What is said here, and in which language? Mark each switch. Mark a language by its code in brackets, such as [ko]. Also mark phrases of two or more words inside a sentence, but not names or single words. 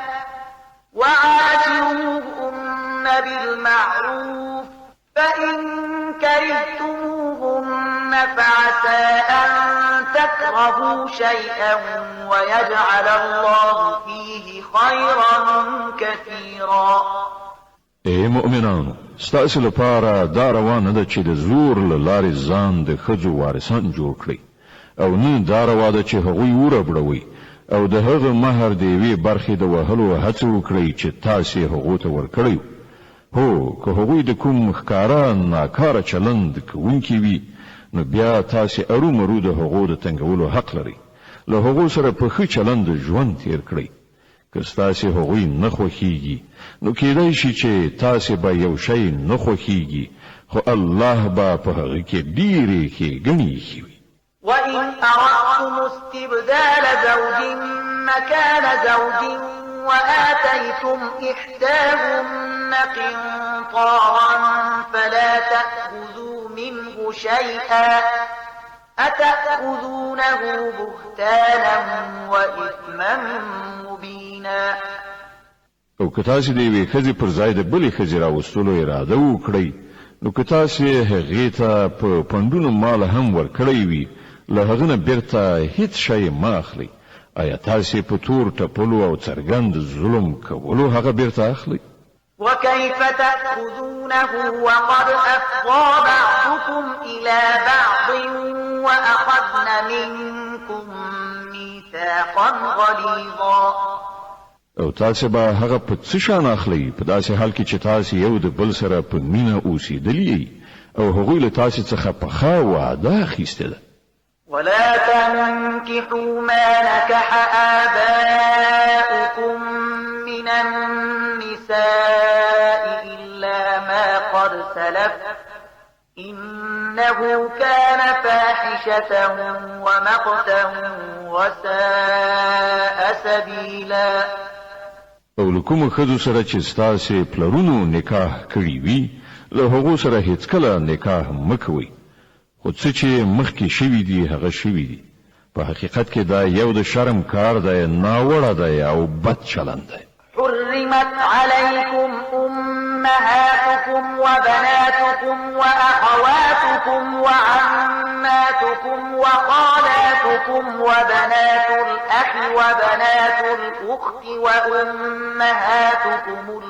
[ar] وعاشروهن بالمعروف فإن كرهتموهن فعسى أن تكرهوا شيئا ويجعل الله فيه خيرا كثيرا. [ps] اے مؤمنانو ستاسو لپاره دا روانه ده چې د زور له لارې ځان د ښځو وارثان جوړ کړئ او نه دا روا ده چې هغوی وربړوئ او د هغه مهر د یوې برخې د وهلو هڅه وکړئ چې تاسې هغو ته ورکړئ. هو که هغوی د کوم ښکاره ناکاره چلند کوونکي وي نو بیا تاسې ارومرو د هغو د تنګولو حق لرئ. له هغو سره په ښه چلند ژوند تیر کړئ. که ستاسې هغوی نه خوښیږي نو کېدای شي چې تاسې به یو شی نه خوښیږي خو الله به په هغه کې ډېرې ښېګڼې ایښي وي. [ar] وإن أردتم استبدال زوج مكان زوج وآتيتم إحداهن قنطارا فلا تأخذوا منه شيئا أتأخذونه بهتانا وإثما مبينا. [ps] او که تاسې د یوې ښځې پر ځای د بلې ښځې راوستلو اراده وکړئ نو که تاسې هغې ته په پنډونو مال هم ورکړی وي له هغه نه بیرته هیڅ شی مه اخلئ. آیا تاسې په تور ټپلو او څرګند ظلم کولو هغه بیرته اخلئ؟ [ar] وكيف تأخذونه وقد أفضى بعضكم إلى بعض وأخذن منكم ميثاقا غليظا. [ps] او تاسې به هغه په څه شان اخلئ په داسې حال کې چې تاسې یو د بل سره په مینه اوسېدلي او هغوی له تاسې څخه پخه وعده اخیستې ده. [ar] ولا تنكحوا ما نكح آباؤكم من النساء إلا ما قد سلف إنه كان فاحشة ومقتا وساء سبيلا. [ps] او له کومو ښځو سره چې ستاسې پلرونو نکاح کړي وي له هغو سره هیڅکله نکاح مه کوئ خو څه چې مخکې شوي دي هغه شوي دي. په حقیقت کې دا یو د شرم کار دی ناوړه دی او بد چلند دی. [ar] حرمت عليكم أمهاتكم وبناتكم وأخواتكم وعماتكم وخالاتكم وبنات الأخ وبنات الأخت وأمهاتكم